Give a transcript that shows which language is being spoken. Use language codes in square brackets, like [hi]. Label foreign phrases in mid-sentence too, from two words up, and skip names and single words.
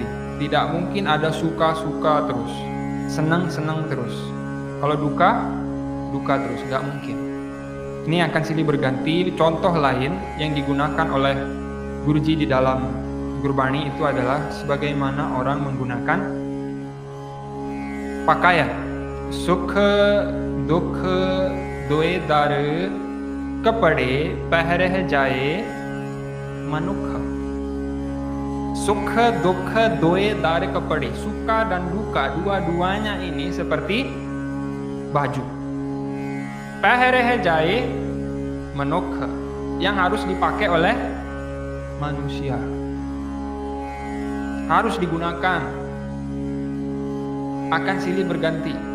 [id] Tidak mungkin ada suka-suka terus, senang-senang terus. Kalau duka, duka terus, nggak mungkin. Ini akan silih berganti. Contoh lain yang digunakan oleh Guruji di dalam Gurbani itu adalah sebagaimana orang menggunakan pakaian. [pa] ਸੁਖੁ ਦੁਖੁ ਦੁਇ ਦਰਿ ਕਪੜੇ ਪਹਿਰਹਿ ਜਾਇ ਮਨੁਖ. ਸੁਖੁ ਦੁਖੁ ਦੁਇ ਦਰਿ ਕਪੜੇ. [id] Suka dan duka, dua-duanya ini seperti baju. [pa] ਪਹਿਰਹਿ ਜਾਇ ਮਨੁਖ, [id] yang harus dipakai oleh manusia, harus digunakan, akan silih berganti.